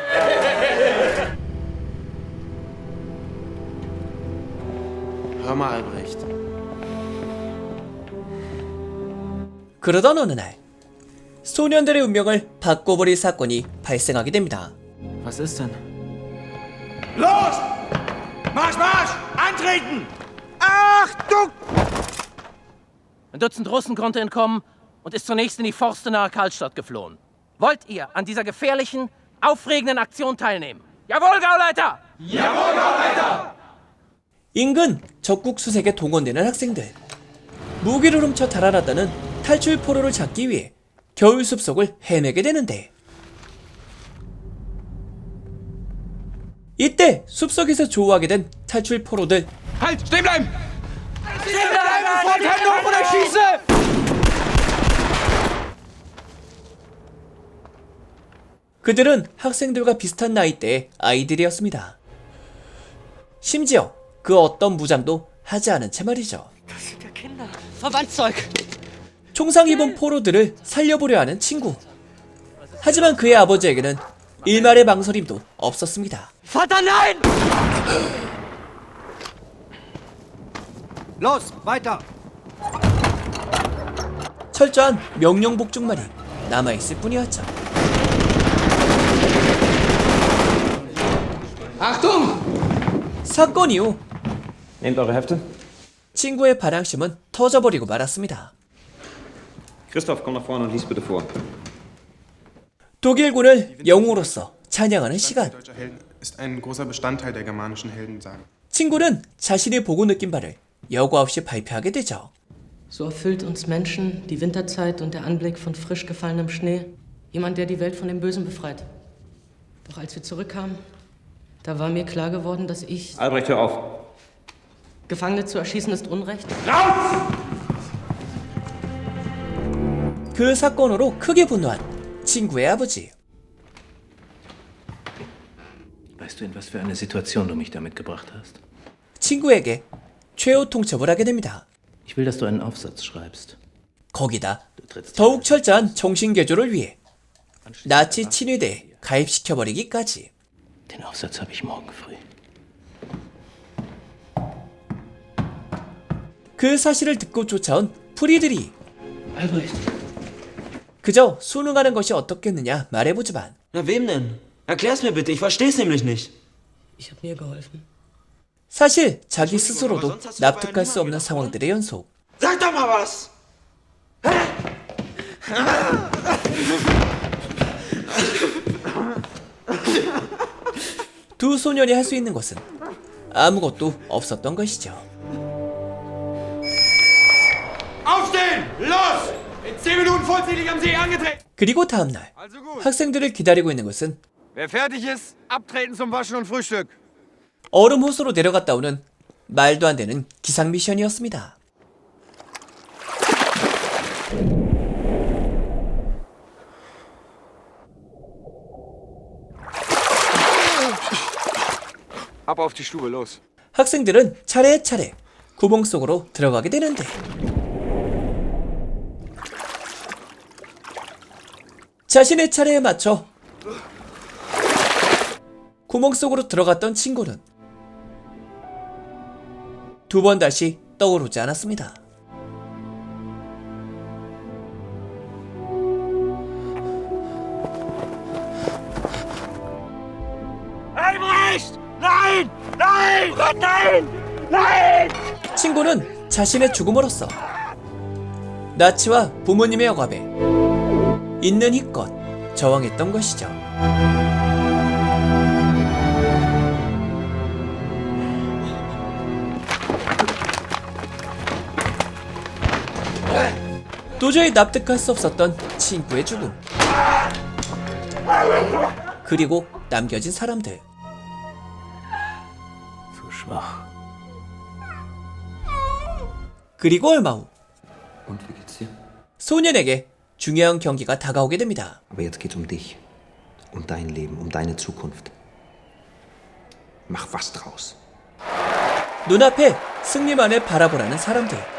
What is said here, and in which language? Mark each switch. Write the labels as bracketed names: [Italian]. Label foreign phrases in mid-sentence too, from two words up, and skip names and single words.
[German] Hör mal, Albrecht. [Korean] 그러던 어느 날 소년들의 운명을 바꿔버릴 사건이 발생하게 됩니다. [German] Was ist denn? Los! Marsch, Marsch! Antreten! Achtung! Ein Dutzend Russen konnte entkommen und ist zunächst in die Forste nahe Karlstadt geflohen. Wollt ihr an dieser gefährlichen, aufregenden Aktion teilnehmen? Jawohl, Gauleiter! Jawohl, Gauleiter! [Korean] 인근 적국 수색에 동원되는 학생들. 무기를 훔쳐 달아났다는 탈출 포로를 잡기 위해 겨울 숲속을 헤매게 되는데 이때 숲속에서 조우하게 된 탈출 포로들. [German] Halt! Stehen bleiben! Stehen bleiben! Sofort Hände hoch oder schieße! [Korean] 그들은 학생들과 비슷한 나이대의 아이들이었습니다. 심지어 그 어떤 무장도 하지 않은 채 말이죠. 총상 입은 포로들을 살려보려 하는 친구. 하지만 그의 아버지에게는 일말의 망설임도 없었습니다. [German] Vater, nein! Los, weiter! [Korean] 철저한 명령 복종만이 남아있을 뿐이었죠. 사건 이후 [German] Nehmt eure Hefte. [Korean] 친구의 반항심은 터져버리고 말았습니다. [German] Christoph, komm nach vorne und lies bitte vor. [Korean] 독일군을 영웅으로서 찬양하는 시간. [German] Deutscher Helden ist ein großer Bestandteil der germanischen Heldensagen. [Korean] 친구는 자신이 보고 느낀 바를 여과 없이 발표하게 되죠. [German] So erfüllt uns Menschen die Winterzeit und der Anblick von frisch gefallenem Schnee. Jemand, der die Welt von dem Bösen befreit. Doch als wir zurückkamen, da war mir klar geworden, dass ich... Albrecht, hör auf. Gefangene zu erschießen ist Unrecht. [Korean] 그 사건으로 크게 분노한 친구의 아버지. [German] Weißt du, in was für eine Situation du mich damit gebracht hast? [Korean] 친구에게 최후 통첩을 하게 됩니다. [German] Ich will, dass du einen Aufsatz schreibst. [Korean] 거기다 더욱 철저한 정신개조를 위해 나치 친위대에 가입시켜버리기까지. [German] Den Aufsatz habe ich morgen früh. [Korean] 그 사실을 듣고 쫓아온 프리들이 [German] Albrecht. [Korean] 그저 순응하는 것이 어떻겠느냐 말해보지만 [German] Na, wem denn? Erklär's mir bitte, ich versteh's nämlich nicht. Ich habe mir geholfen. [Korean] 사실 자기 스스로도 납득할 수 없는 상황들의 연속. [German] Sag doch mal was! [Korean] 두 소년이 할 수 있는 것은 아무것도 없었던 것이죠. [German] Aufstehen! Los! In 10 Minuten vollzählig am See angetreten! [Korean] 그리고 다음날 학생들을 기다리고 있는 것은 [German] Wer fertig ist, abtreten zum Waschen und Frühstück. [Korean] 얼음 호수로 내려갔다 오는 말도 안 되는 기상 미션이었습니다. [German] Ab auf die Stube, los. [Korean] 학생들은 차례차례 구멍 속으로 들어가게 되는데 자신의 차례에 맞춰 구멍 속으로 들어갔던 친구는 두 번 다시 떠오르지 않았습니다. [German] Albrecht! Nein! Nein! Gott, nein! Nein! [Korean] 친구는 자신의 죽음으로써 나치와 부모님의 억압에 있는 힘껏 저항했던 것이죠. 도저히 납득할 수 없었던 친구의 죽음. 그리고 남겨진 사람들. [German] So schwach. [Korean] 그리고 얼마 후 [German] Und wie geht's dir? [Korean] 소년에게 중요한 경기가 다가오게 됩니다. [German] Aber jetzt geht's um dich. Um dein Leben, um deine Zukunft. Mach was draus. [Korean] 눈앞에 승리만을 바라보라는 사람들.